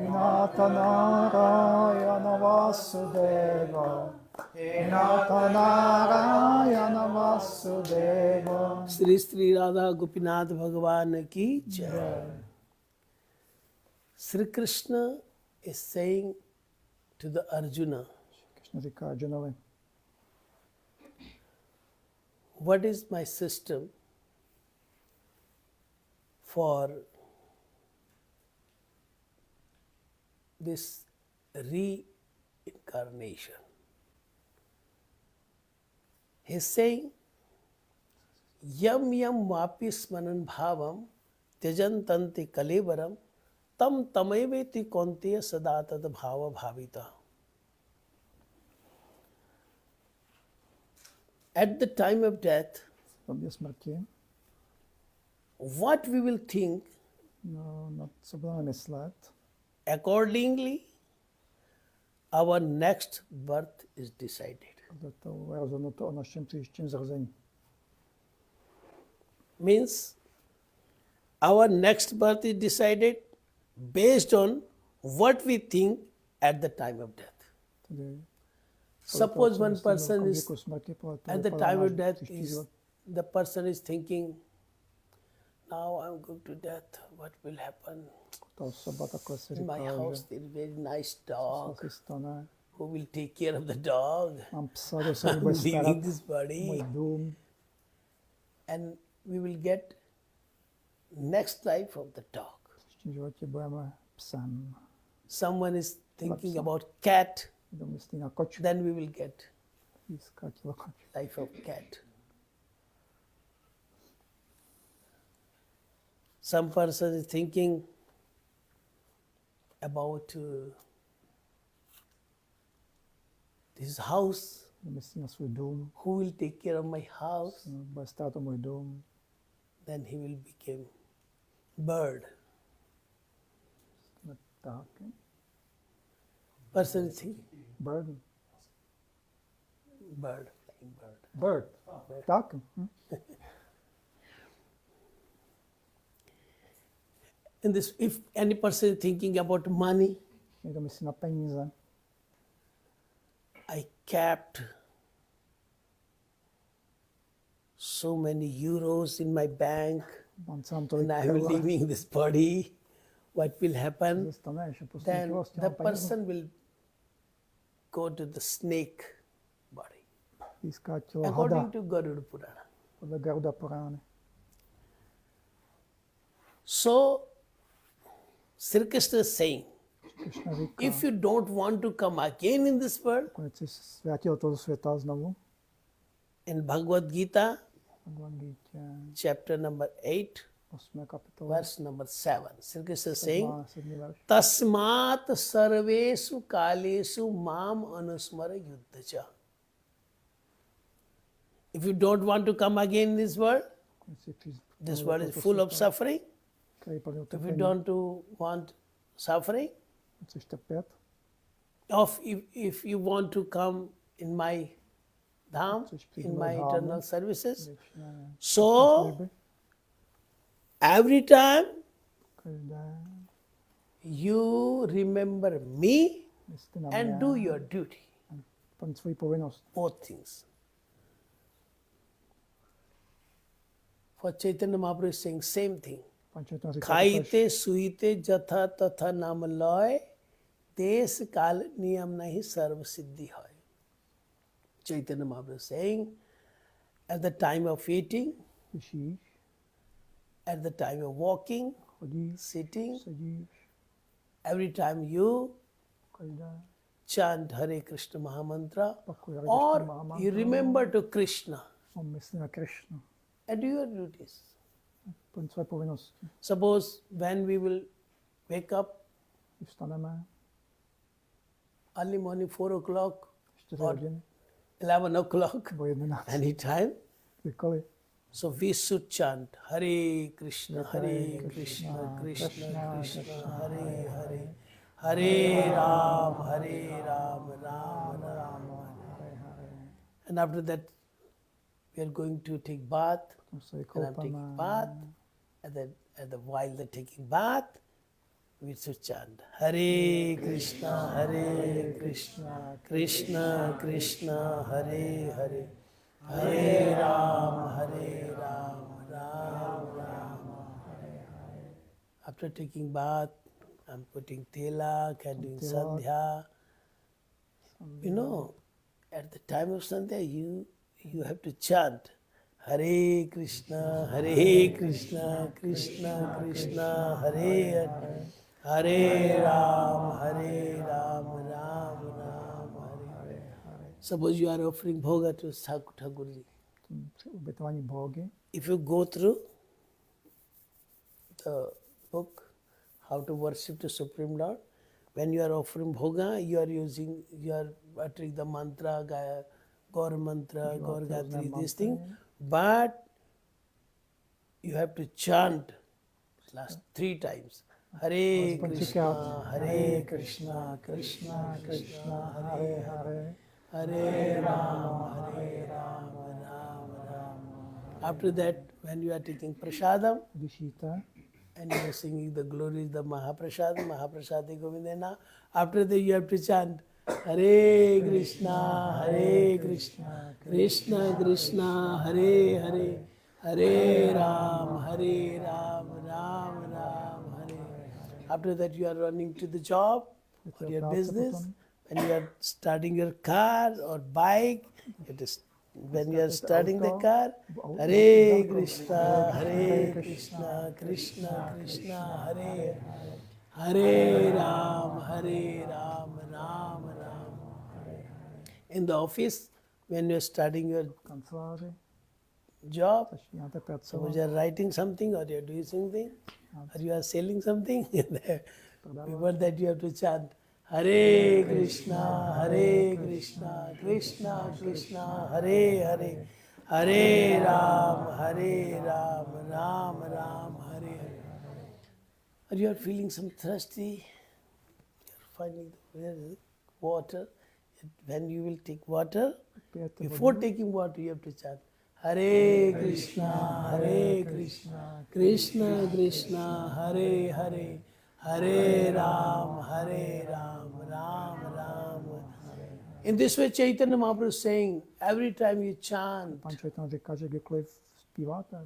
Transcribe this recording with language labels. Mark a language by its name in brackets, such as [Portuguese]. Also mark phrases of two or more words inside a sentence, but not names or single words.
[Sanskrit] Nath Narayan Vasudeva. He Nath Narayan Vasudeva. [Hindi] श्री श्री राधा गोपीनाथ भगवान की जय. [English] Sri Krishna is saying to the Arjuna, [Czech] Krishna říká Arjunovi, [English] what is my system for this reincarnation? He is saying, [Sanskrit] यं यं वापि स्मरन् भावं त्यजत्यन्ते कलेवरम् तं तमेवैति कौन्तेय सदा तद्भावभावितः. [English] At the time of death, [Czech] v době smrti, [English] what we will think, [Czech] no, na co budeme myslet, [English] accordingly, our next birth is decided. [Czech] to je rozhodnuto o našem příštím zrození. [English] Means, our next birth is decided based on what we think at the time of death. [Czech] Tedy [English] Suppose one person is, [Czech] smrti, [English] at the time of death, the person is thinking, now I'm going to death, what will happen? [Czech] ta osoba takhle si [English] In my [Czech] říká, [English] house [Czech] že [English] there is a very nice [Czech] co [English] dog. [Czech] se stane, [English] Who will take care of the dog? [Czech] mám psa, kdo se [English] I'm [Czech] bude starat, [English] leaving this [Czech] můj [English] body. [Czech] dům, [English] And we will get next life of the dog. [Czech] v příštím životě budeme psem. [English] Someone is thinking about cat, [Czech] Kdo myslí na kočku, [English] then we will get [Czech] získat tělo kočky. [English] life of cat. Some person is thinking about this house. [Czech] Kdo myslí na svůj dům, [English] Who will take care of my house? [Czech] bude stát o můj dům, [English] Then he will become bird. [Czech] tak, [English] Person is thinking bird, bird, flying bird. [Czech] bird, tak, [English] And this, if any person is thinking about money, [Czech] někdo myslí na peníze, [English] I kept so many euros in my bank, [Czech] mám sám tolik [English] and I am [Czech] eur, [English] leaving this body. What will [Czech] co [English] happen? [Czech] se stane, že prostě [English] Then [Czech] tělo s [English] the [Czech] těma penězma [English] person will go to the snake body, [Czech] získá tělo hada, [English] according to Garuda Purana. [Czech] podle Garuda Purány. [English] So, Sri Krishna is saying, [Czech] Krishna říká, [English] if you don't want to come again in this world, [Czech] konec si vrátil do toho světa znovu, [English] In Bhagavad Gita, [Czech] Bhagavad Gita, [English] chapter number 8, [Czech] 8. kapitola, [English] verse number 7, Sri Krishna is saying, [Czech] 7. verš. [Sanskrit] तस्मात् सर्वेषु कालेषु माम् अनुस्मर युध्य च. [English] If you don't want to come again in this world, this world is full of suffering. [Czech] Který plný [English] If you [Czech] utrpení, [English] don't want suffering, [Czech] chceš trpět, [English] if you want to come in my dham, in my eternal services, [Czech] věčné [English] so [Czech] služby, [English] every time [Czech] každé [English] you remember me [Czech] myslí na [English] and [Czech] mě, [English] do your duty. [Czech] plň svoji povinnost. [English] Both things. For Chaitanya Mahaprabhu is saying same thing. [Czech] Pan Četna říká, [Bangla] খাইতে শুইতে যথা তথা নাম লয় দেশ কাল নিয়ম নাহি সর্ব সিদ্ধি হয়. [English] Chaitanya Mahaprabhu is saying, at the time of eating, [Czech] slyšíš, [English] at the time of walking, [Czech] chodíš, [English] sitting, [Czech] sedíš, [English] every time you [Czech] každé [English] chant Hare Krishna Mahamantra, [Czech] opakuje Hare Krishna [English] or [Czech] Mahamantra, [English] you remember to Krishna [Czech] on myslí na Krishnu, [English] and do your duties. [Czech] plň své povinnosti. [English] Suppose when we will wake up [Czech] Když vstaneme, [English] early morning 4 o'clock [Czech] 4 [English] or [Czech] hodiny, [English] 11 o'clock, [Czech] nebo 11, [English] anytime, [Czech] kdykoliv. [English] so we should chant [Sanskrit] हरे कृष्ण, कृष्ण कृष्ण, हरे हरे, हरे राम, राम राम. [English] And after that, we are going to take bath. [Czech] Tam se [English] And I'm taking [Czech] koupeme, [English] bath. While they're taking bath, we should chant [Sanskrit] हरे कृष्ण, कृष्ण कृष्ण, हरे हरे, हरे राम, राम राम. [English] After taking bath, I'm putting tilak and doing sandhya. You know, at the time of sandhya, you have to chant [Sanskrit] हरे कृष्ण, कृष्ण कृष्ण, हरे हरे, हरे राम, राम राम, हरे हरे. [English] Suppose you are offering bhoga to Thakurji. [Czech] při obětování bhogy, [English] If you go through the book, How to Worship the Supreme Lord, when you are offering bhoga, you are uttering the mantra, Gaur mantra, Gaur Gatri, this thing, but you have to chant last 3 times. [Sanskrit] हरे कृष्ण, कृष्ण कृष्ण, हरे हरे, हरे राम, राम राम. [English] After that, when you are taking prasadam, [Czech] když jíte, [English] and you are singing the glories, the Mahaprasadi Govindana. After that, you have to chant [Sanskrit] हरे कृष्ण, कृष्ण कृष्ण, हरे हरे, हरे राम, राम राम, हरे. [English] After that, you are running to the job or your business. When you are starting your car or bike, when you are starting the car, [Sanskrit] हरे कृष्ण, कृष्ण कृष्ण, हरे हरे राम, राम राम. [English] In the office, when you are starting your [Czech] kanceláři, [English] job, [Czech] začínáte [English] suppose [Czech] pracovat, [English] you are writing something or you are doing something, or you are selling something, before that you have to chant [Sanskrit] हरे कृष्ण, कृष्ण कृष्ण, हरे हरे, हरे राम, राम राम, हरे हरे. [English] Or you are feeling some thirsty, you are finding water. When you will take water, [Czech] pijete [English] before [Czech] vodu, [English] taking water, you have to chant [Sanskrit] हरे कृष्ण, कृष्ण कृष्ण, हरे हरे, हरे राम, राम राम. [English] In this way, Chaitanya Mahaprabhu is saying, every time you chant, [Czech] Pan Četna říká, že kdykoliv zpíváte,